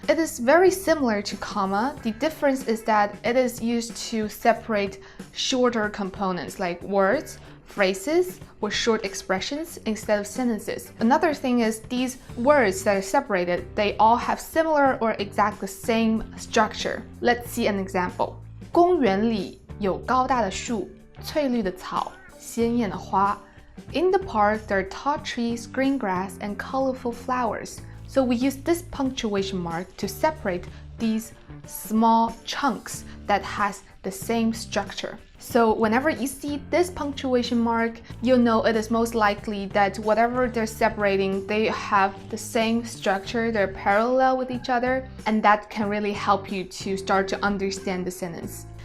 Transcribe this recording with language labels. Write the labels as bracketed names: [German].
[English] It is very similar to comma. The difference is that it is used to separate shorter components like words, phrases, or short expressions instead of sentences. Another thing is these words that are separated, they all have similar or exact the same structure. Let's see an example. [Chinese] 公园里有高大的树，翠绿的草，鲜艳的花。 [English] In the park, there are tall trees, green grass, and colorful flowers. So we use this punctuation mark to separate these small chunks that has the same structure. So whenever you see this punctuation mark, you'll know it is most likely that whatever they're separating, they have the same structure, they're parallel with each other, and that can really help you to start to understand the sentence.